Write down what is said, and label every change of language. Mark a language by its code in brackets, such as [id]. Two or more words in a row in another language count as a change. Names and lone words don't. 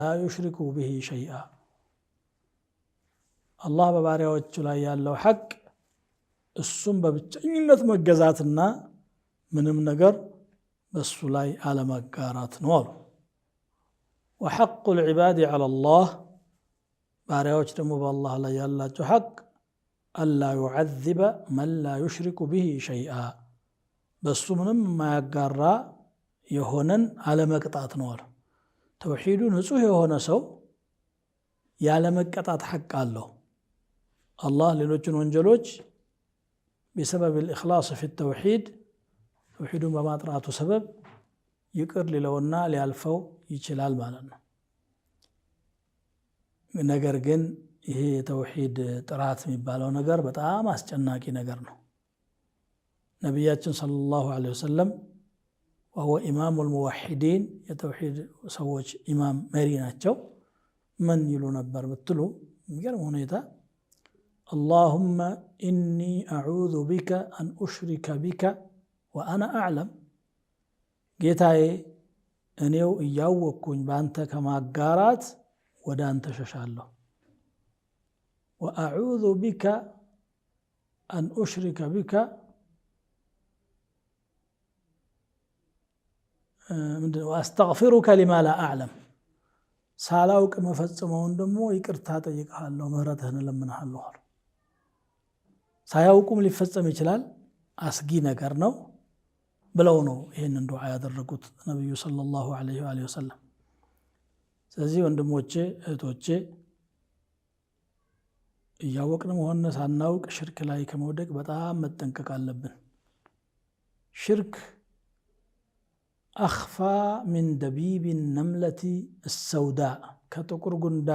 [ar] لا يشرك به شيئا الله [am] በባሪያዎቹ ላይ ያለው ሐቅ እሱም በብቸኝነት መገዛትና ምንም ነገር በሱ ላይ አለመጋራት ነው አሉ [ar] وحق العباد على الله [am] ባሪያዎች ደግሞ በአላህ ላይ ያላቸው ሐቅ [ar] ألا يعذب من لا يشرك به شيئا [am] በሱ ምንም የማያጋራ የሆነን አለመቅጣት ነው አሉ ተውሂዱ ንጹህ የሆነ ሰው ያለመቀጣት ሐቅ አለው አላህ ሌሎችን ወንጀሎች [ar] بسبب الإخلاص في التوحيد [am] توحيدን በማጥራቱ ሰበብ ይቅር ሊለውና ሊያልፈው ይችላል ማለት ነው ነገር ግን ይሄ የተውሂድ ጥራት የሚባለው ነገር በጣም አስጨናቂ ነገር ነው ነብያችን [ar] صلى الله عليه وسلم وهو إمام الموحدين [am] የተውሂድ ሰዎች ኢማም መሪ ናቸው ምን ይሉ ነበር ብትሉ የሚገርም ሁኔታ [ar] اللهم إني أعوذ بك أن أشرك بك وأنا أعلم [am] ጌታዬ እኔው እያወቅኩኝ በአንተ ከማጋራት ወደ አንተ ሸሻለሁ [ar] وأعوذ بك أن أشرك بك وأستغفرك لما لا أعلم [am] ሳላውቅ መፈጽመውን ደግሞ ይቅርታ ጠይቅሃለሁ ምህረትህን እለምንሃለሁ ሳያውቁም ሊፈጸም ይችላል አስጊ ነገር ነው ብለው ነው ይሄንን ዱዓ ያደረጉት ነብዩ [ar] صلى الله عليه وسلم [am] ስለዚህ ወንድሞቼ እህቶቼ እያወቅንም ሆነ ሳናውቅ ሽርክ ላይ ከመውደቅ በጣም መጠንቀቅ አለብን ሽርክ [ar] أخفى من دبيب النملة السوداء كتقر